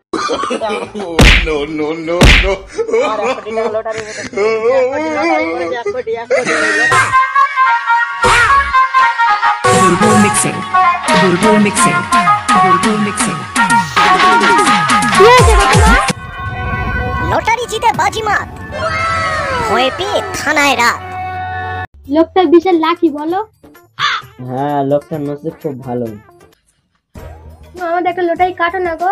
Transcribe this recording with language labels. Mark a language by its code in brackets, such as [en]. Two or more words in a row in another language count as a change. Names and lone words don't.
[en] Oh, no, no, no, no. Burbu mixing. Burbu mixing. Burbu mixing. [bn] লটারি জিতে বাজিমাত ভয় পেয়ে থানায় রাত। লোকটা বিশাল লাকি বলো। হ্যাঁ, লোকটার নসিব খুব ভালো। আমাদের একটা লটারি কাটো না গো।